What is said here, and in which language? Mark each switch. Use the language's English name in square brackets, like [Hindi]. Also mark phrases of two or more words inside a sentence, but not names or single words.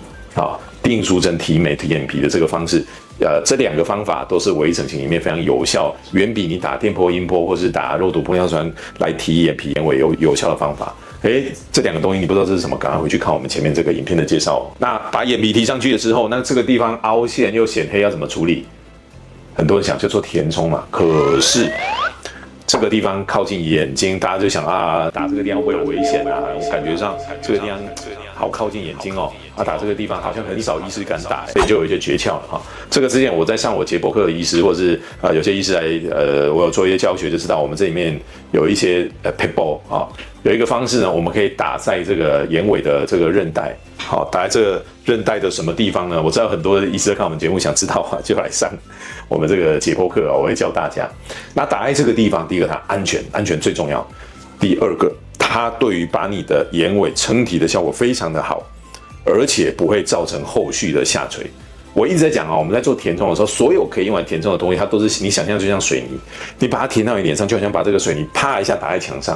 [Chinese] 好，地印書針提眉提眼皮的這個方式，這2個方法都是微整形裡面非常有效，遠比你打電波、音波或是打肉毒玻尿酸來提眼皮眼尾有效的方法。這2個東西你不知道這是什麼，趕快回去看我們前面這個影片的介紹。那把眼皮提上去的時候，那這個地方凹陷又顯黑，要怎麼處理？很多人想就做填充嘛，可是這個地方靠近眼睛，大家就想啊，打這個地方會有危險啊，感覺上這個地方好靠近眼睛哦，打這個地方好像很少醫師敢打，所以就有一些訣竅了哈。這個之前我在上我解剖課的醫師，或者是有些醫師來我有做一些教學，就知道我們這裡面有一些pitbull 啊。有一個方式呢，我們可以打在這個眼尾的這個韌帶，好，打在這個韌帶的什麼地方呢？我知道很多醫師看我們節目想知道啊，就來上我們這個解剖課啊，我會教大家。那打在這個地方，第一個它安全最重要；第二個，它對於把你的眼尾撐提的效果非常的好，而且不會造成後續的下垂。我一直在講啊，我們在做填充的時候，所有可以用來填充的東西，它都是你想象就像水泥，你把它填到你臉上，就好像把這個水泥啪一下打在牆上。